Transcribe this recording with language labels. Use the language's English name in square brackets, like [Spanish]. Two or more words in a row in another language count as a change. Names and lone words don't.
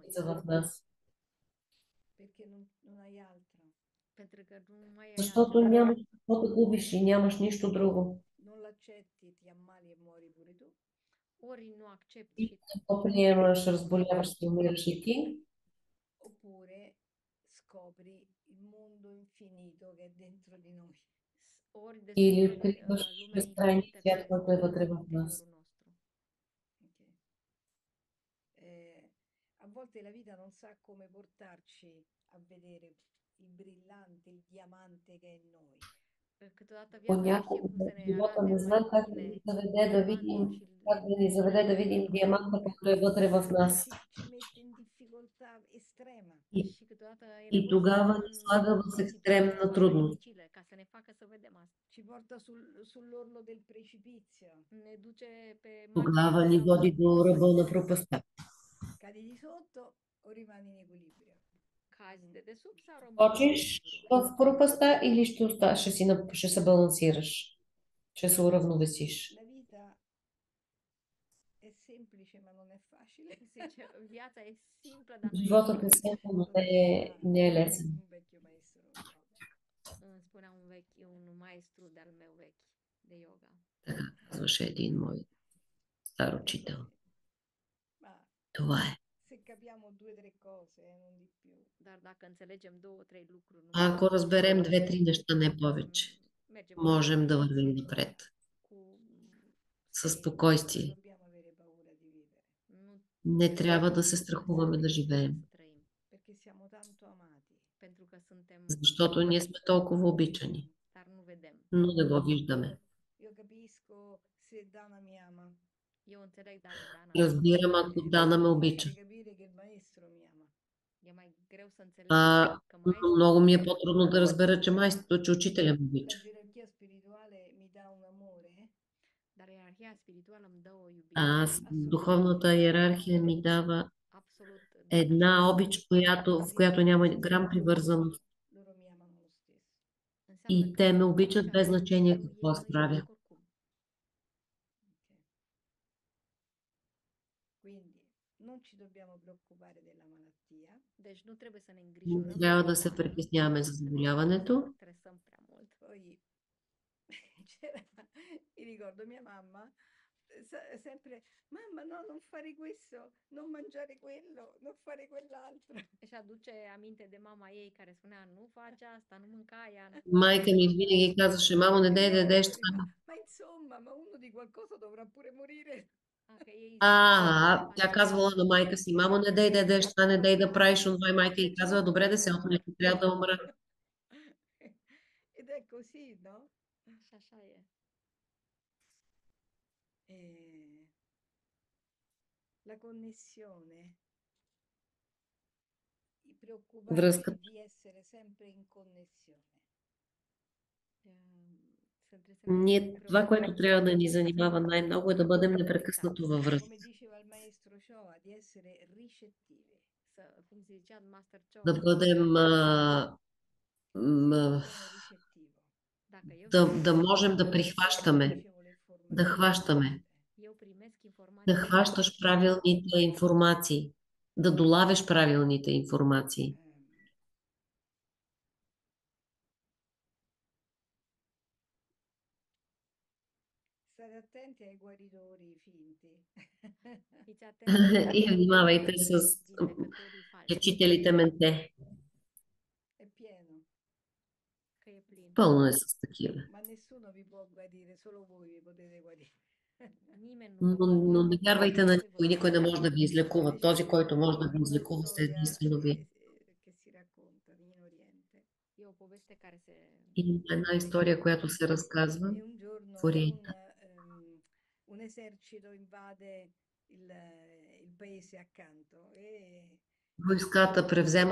[Bulgarian] частица в нас. [Italian] Perché non hai altro. [Romanian] Pentru că nu mai ai [Bulgarian] Защото [Romanian] altceva. [Bulgarian] нямаш какво да губиш и нямаш нищо друго. [Italian] Non l'accetti, ti ammali e muori pure tu. [Romanian] Ori nu accepti [Bulgarian] И [Romanian] și [Bulgarian] какво приемаш, разболяваш се, умираш и ти, [Italian] Oppure scopri il mondo infinito che è dentro di noi. [Romanian] ori [Bulgarian] или [Romanian] descoperi [Bulgarian] откриваш [Romanian] lumea [Bulgarian] безкрайния [Romanian] infinită [Bulgarian] свят, [Romanian] care se [Bulgarian] който е [Romanian] află [Bulgarian] вътре [Romanian] în [Bulgarian] в нас. [Romanian] interiorul nostru. Ok? [Italian] A volte la vita non sa come portarci a vedere il brillante, il diamante che è in noi. [Romanian] Câteodată viața nu știe [Bulgarian] Понякога [Romanian] cum să ne [Bulgarian] живота [Romanian] arate [Bulgarian] не [Romanian] mai [Bulgarian] знае как да [Romanian] bine [Bulgarian] ни заведе да видим, [Romanian] diamantul și [Bulgarian] как да ни заведе да видим диаманта, който е вътре в нас. [Italian] Ci mette in difficoltà estrema. [Bulgarian] И, [Romanian] și câteodată e [Bulgarian] и [Romanian] nevoie să ne [Bulgarian] тогава [Romanian] pună [Bulgarian] ни slага в [Romanian] în situații [Bulgarian] екстремна [Romanian] foarte [Bulgarian] трудност. [Romanian] dificile ca să ne facă să vedem asta. [Italian] Ci porta sull'orlo del precipizio. [Romanian] Ne duce pe marginea [Bulgarian] Тогава ни води [Romanian] pragului [Bulgarian] до ръба на [Romanian] precipitului. [Bulgarian] пропастта. [Italian] Cadi di sotto o rimani in equilibrio. [Romanian] Cazi de desubt sau rămâi [Bulgarian] Скочиш [Romanian] singur? [Bulgarian] в пропаста или ще се балансираш? Ще се уравновесиш? [Italian] La vita è semplice, ma non è facile. [Romanian] Zice, viața e simplă, dar nu e [Bulgarian] Животът е [Romanian] ușor. [Bulgarian] simple, но [Italian] Lo diceva [Bulgarian] не е лесен. [Italian] un vecchio maestro mio. [Romanian] Îmi spunea un maestru de-al meu vechi de yoga. [Bulgarian] Така казваше един мой стар [Italian] È [Bulgarian] учител. [Italian] così. Ma [Bulgarian] Това е. [Italian] se capiamo due o tre cose, non di più, [Romanian] Dar dacă înțelegem două, trei lucruri, nu mai [Bulgarian] Ако [Romanian] mult, [Bulgarian] разберем две-три неща, не повече, [Romanian] mergem [Bulgarian] можем да [Romanian] cu [Bulgarian] вървим напред със [Italian] non [Bulgarian] спокойствие. [Italian] dobbiamo avere paura di vivere, [Romanian] Nu [Bulgarian] Не трябва да се страхуваме да живеем, [Romanian] să trăim, [Italian] perché siamo tanto amati. [Romanian] pentru că suntem [Bulgarian] защото ние сме толкова обичани, [Romanian] dar nu vedem. [Bulgarian] но не го виждаме. [Italian] Io capisco se Dana mi ama, [Romanian] Eu înțeleg dacă Dana [Bulgarian] Разбирам, ако Дана ме обича. [Italian] difficile capire che il maestro mi ama. [Romanian] e mai greu să înțeleg că [Bulgarian] Но [Romanian] maestru [Bulgarian] много ми е по-трудно да разбера, че учителя ме [Italian] La [Bulgarian] обича. [Italian] gerarchia spirituale mi dà un amore [Romanian] dar ierarhia spirituală îmi dă o iubire [Bulgarian] Аз духовната иерархия ми дава [Romanian] absolut [Bulgarian] една обич, в която няма грам привързаност. [Italian] loro mi amano lo stesso. [Romanian] Înseamnă [Bulgarian] И [Romanian] că [Bulgarian] те ме [Romanian] sunt [Bulgarian] обичат [Romanian] așa [Bulgarian] без [Romanian] de [Bulgarian] значение [Romanian] Dumnezeu, [Bulgarian] какво [Romanian] ei [Bulgarian] аз [Romanian] mă [Bulgarian] правя. [Romanian] iubesc oricum. Ok. [Italian] Quindi non ci dobbiamo preoccupare della malattia, [Romanian] Deci nu trebuie să ne [Bulgarian] Не [Romanian] îngrijorăm [Bulgarian] трябва [Romanian] de [Bulgarian] да се [Romanian] boală, [Bulgarian] притесняваме за [Romanian] să [Bulgarian] заболяването. [Romanian] stresăm prea mult. [Italian] poi mi ricordo mia mamma sempre, mamma no, non fare questo, non mangiare quello, non fare quell'altro. [Romanian] Își aduce aminte de mama ei care spunea, nu faci asta, nu mânca aia. [Bulgarian] Майка ми винаги казваше, мамо, не дей да ядеш това. [Italian] Ma insomma, ma uno di qualcosa dovrà pure morire. [Romanian] Că ei [Bulgarian] Тя казвала на майка си, мамо, не дей да ядеш това, не дей да правиш онова. И майка й казва, добре да се отне, че трябва да умра. [Italian] Ed è così, no? [Romanian] Și așa e. [Italian] La connessione, preoccuparsi [Bulgarian] Връзката. [Italian] di essere sempre in connessione. [Bulgarian] Това, което трябва да ни занимава най-много е да бъдем непрекъснато във връзка. [Italian] Come diceva il maestro Choa, di essere ricettivi. [Romanian] Cum zicea Master Cho, [Bulgarian] Да бъдем [Italian] Sono ricettivo. [Romanian] dacă eu [Bulgarian] да можем да прихващаме, да хващаме, [Romanian] eu primesc [Bulgarian] да [Romanian] informații [Bulgarian] хващаш правилните информации, да долавяш правилните информации. [Italian] State attenti ai guaritori finti. [Romanian] fiți atenți [Bulgarian] И внимавайте с [Romanian] vindecătorii falși, [Bulgarian] лечителите менте. [Italian] È pieno, [Romanian] că e plin. [Bulgarian] Пълно е с такива. [Italian] ma nessuno vi può guarire, solo voi vi potete guarire. [Romanian] Nimeni nu vă [Bulgarian] Но не [Romanian] poate [Bulgarian] вярвайте на [Romanian] vindecate, [Bulgarian] никой, никой не може да ви излекува. Този, който може да ви [Italian] Una [Bulgarian] излекува, сте [Italian] storia [Bulgarian] единствено вие. [Italian] che si racconta in Oriente. [Romanian] E o poveste care se [Bulgarian] Има една история, която се разказва [Italian] E un giorno [Bulgarian] в Ориента. [Italian] un esercito invade il paese accanto e [Bulgarian] Войската превзема